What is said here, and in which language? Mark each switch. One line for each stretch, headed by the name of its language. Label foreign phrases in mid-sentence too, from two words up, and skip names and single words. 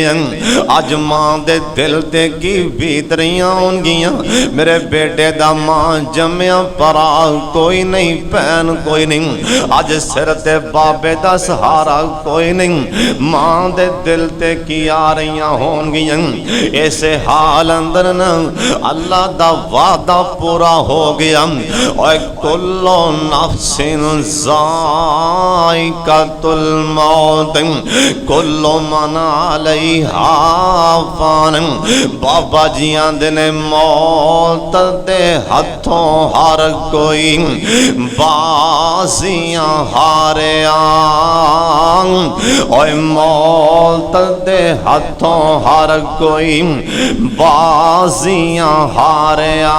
Punjabi: اج ماں دے دل تے کی بیت رہیاں ہوں گیاں، میرے بیٹے دا ماں جمیا پرا کوئی نئیں، بھین کوئی نئیں، اج سر تے بابے دا سہارا کوئی نئیں. ماں دے دل تے کی آ رہی ہوں گیاں. ایسے حال اندر نہ اللہ دا وعدہ پورا ہو گیا.
Arabic: اور كل نفس ذائقة الموت كل من عليها فان.
Punjabi: بابا جی آندے نے موت دے ہتھوں ہر کوئی بازیاں ہارے اوئے موت دے ہتھوں ہر کوئی بازیاں ہارے.